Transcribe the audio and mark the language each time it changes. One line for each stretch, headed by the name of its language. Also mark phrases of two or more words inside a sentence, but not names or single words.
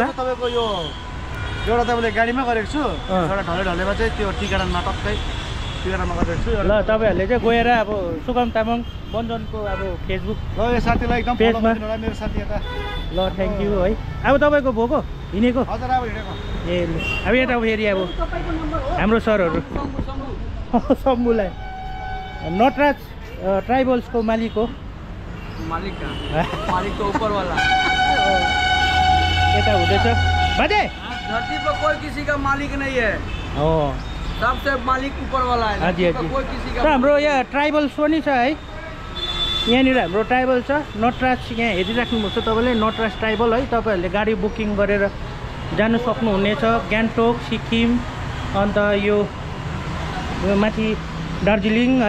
Nepali: तपाईँको यो एउटा तपाईँले गाडीमा गरेको छु, एउटा ढलेमा चाहिँ त्यो टिकाडामा टक्कै टिकाडामा गरेको छु। ल तपाईँहरूले चाहिँ गएर अब सुगम तामाङ बन्जनको अब फेसबुक ल यो साथीलाई एकदम पेजमा। मेरो साथी यता। ल
English: thank you
Nepali: है। अब तपाईँको भएको हिँडेको? हजुर अब हिँडेको। ए अब यता फेरि अब हाम्रो सरहरू शम्भुलाई नटराज ट्राइबल्सको मालिक हो।
Hindi: मालिक तो ऊपर वाला
Nepali: यता हुँदैछ बाजे।
Hindi: धरती पर कोई किसी का मालिक नहीं है,
Nepali: हो
Hindi: सबसे मालिक ऊपर वाला है। हाँ जी, हाँ जी। कोई किसी
Nepali: त
Hindi: का
Nepali: हाम्रो यहाँ ट्राइबल्स पनि छ है। यहाँनिर हाम्रो ट्राइबल छ नटराज। यहाँ हेरिराख्नुभएको छ तपाईँले नटराज ट्राइबल है। तपाईँहरूले गाडी बुकिङ गरेर जानु सक्नुहुनेछ गान्तोक, सिक्किम, अन्त यो माथि दार्जिलिङ है।